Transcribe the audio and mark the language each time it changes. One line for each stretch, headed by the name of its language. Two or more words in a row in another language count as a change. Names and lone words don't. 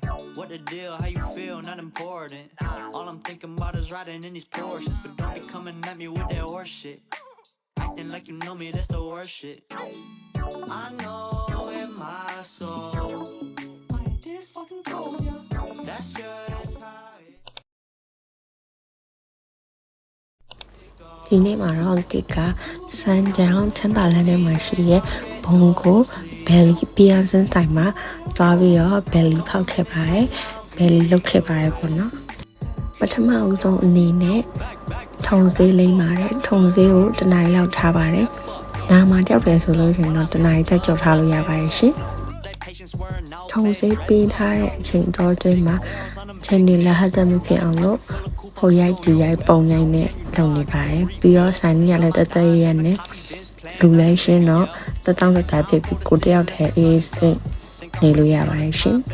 English: What the deal, how you feel, not important. All I'm thinking about is riding in these Porsches, but don't be coming at me with that horse shit. Acting like you know me, that's the worst shit. I know in my soul, like this fucking cold, yeah. That's just how it
Burmese: ဒီနေ့မှာတော့ကစ်ကစမ်းကြောင်ချမ်းသာလန်းထဲမှာရှိရဲ့ဘုံကိုဘယ်လီပြန်စင်းဆိုင်မှာသွားပြီးတော့ဘယ်လီဖောက်ခဲ့ပါတယ် ဘယ်လီလုတ်ခဲ့ပါတယ်ပေါ့နော်ပထမဦးဆုံးအနေနဲ့ထုံစေးလိမ့်ပါတယ်ထုံစေးကိုတနားရီလောက်ထားပါတယ်နားမှာကြောက်တယ်ဆိုလို့ရှိရင်တော့တနားရီတက်ကြော်ထားလို့ရပါတယ်ရှင်ထုံစေးပေးထားတဲ့အချိန်တော့တွင်းမှာချိန်တွေလည်းဟတ်သက်မဖြစ်အောင်လို့ဟိုရိုက်ဒီရိုက်ပုံရိုက်နဲ့လုပ်နေပါတယ်ပြီးတော့ဆိုင်ကြီးကလည်းတသက်ရနဲ့လူလဲရှင်းတော့တတောင်းတသားဖြစ်ပြီးကိုတယောက်တည်းအေးစိတ်နေလို့ရပါတယ်ရှင်